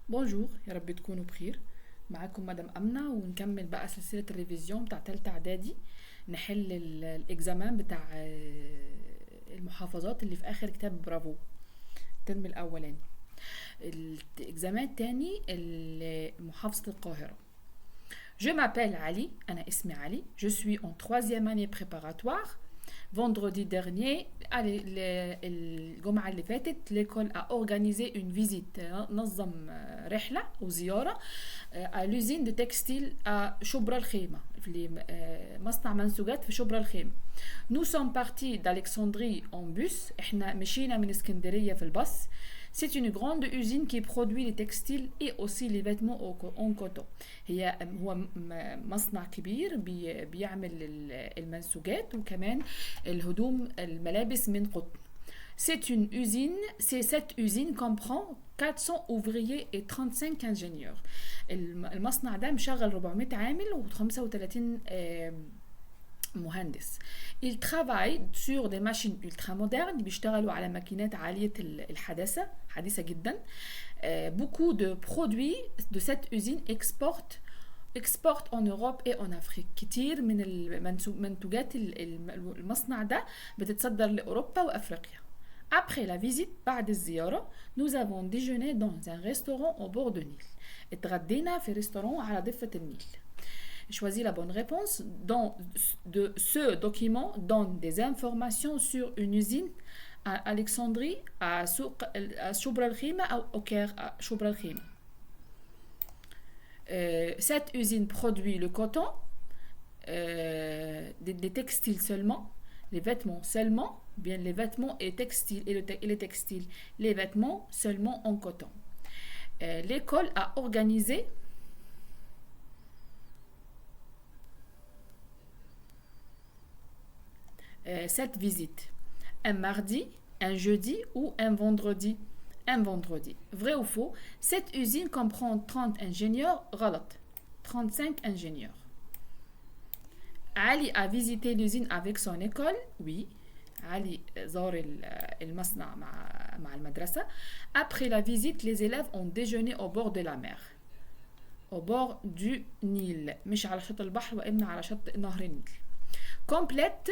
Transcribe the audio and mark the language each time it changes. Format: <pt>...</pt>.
<ar>بونجور، يا رب تكونوا بخير. معاكم مدام أمنة، ونكمل بقى سلسلة الريفيزيون بتاع تالتة إعدادي. نحل الإكزامان بتاع المحافظات اللي في آخر كتاب برافو الترم الأولاني. الإكزامان التاني محافظة القاهرة.</ar> <fr>Je m'appelle Ali,</fr> <ar>أنا اسمي علي.</ar> <fr>Je suis en 3e année préparatoire. Vendredi dernier,</fr> <ar>الجمعة اللي فاتت,</ar> <fr>l'école a organisé une visite,</fr> <ar>نظم رحلة وزيارة</ar> <fr>à l'usine de textile à</fr> <ar>شبرا الخيمة, في مصنع منسوجات في شبرا الخيمة.</ar> <fr>Nous sommes partis d'Alexandrie en bus,</fr> <ar>احنا مشينا من اسكندرية في الباص.</ar> <fr>C'est une grande usine qui produit les textiles et aussi les vêtements en coton.</fr> <ar>هو مصنع كبير بيعمل المنسوجات وكمان الهدوم الملابس من قطن.</ar> <fr>Cette usine comprend 400 ouvriers et 35 ingénieurs.</fr> <ar>المصنع ده مشغل 400 عامل و35 مهندس.</ar> <fr>Ils travaillent sur des machines ultramodernes,</fr> <ar>بيشتغلوا على ماكينات عالية الحداثة, حديثة جدا.</ar> <fr>Beaucoup de produits de cette usine exportent en Europe et en Afrique.</fr> <ar>كتير من المنتوجات المصنع ده بتتصدر لأوروبا وأفريقيا.</ar> <fr>Après la visite,</fr> <ar>بعد الزيارة,</ar> <fr>nous avons déjeuné dans un restaurant au bord de Nil.</fr> <ar>اتغدينا في ريستوران على ضفة النيل.</ar> <fr>Choisis la bonne réponse. Ce document donne des informations sur une usine à Alexandrie, à Shubra al-Khima ou au Caire à Shubra al-Khima. Cette usine produit le coton, des textiles seulement, les vêtements seulement, bien les vêtements et textiles et les textiles, les vêtements seulement en coton. L'école a organisé cette visite un mardi, un jeudi ou un vendredi. Un vendredi. Vrai ou faux? Cette usine comprend 30 ingénieurs.</fr> <ar>غلط.</ar> <fr>35 ingénieurs. Ali a visité l'usine avec son école. Oui.</fr> <ar>Ali زار المصنع مع المدرسة.</ar> <fr>Après la visite, les élèves ont déjeuné au bord de la mer. Au bord du Nil.</fr> <ar>مش على شط البحر وإما على شط نهر النيل.</ar>